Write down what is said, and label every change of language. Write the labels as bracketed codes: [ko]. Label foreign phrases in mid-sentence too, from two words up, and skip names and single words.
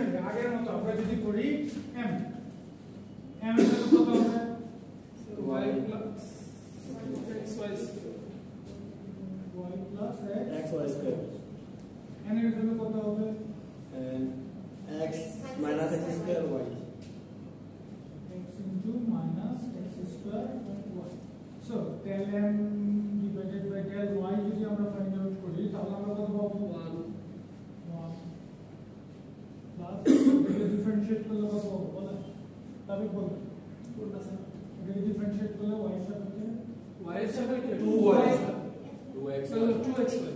[bn] আগের মতো আমরা যদি করি m m এর ভ্যালু কত হবে [en] y plus xy square y plus x y square [bn] n এর ভ্যালু কত হবে [en] and x minus x square y x into minus x square y. So del m divided by del y [bn] যদি আমরা [en] find out [bn] করি তাহলে আমরা কত পাবো 1 প্লাস এটা ডিফারেন্সিয়েট করলে কত পাবো বলেন তবে বলুন কোনটা স্যার এটা ডিফারেন্সিয়েট করলে y এর সাপেক্ষে y এর সাপেক্ষে 2y [en] 2x so 2xy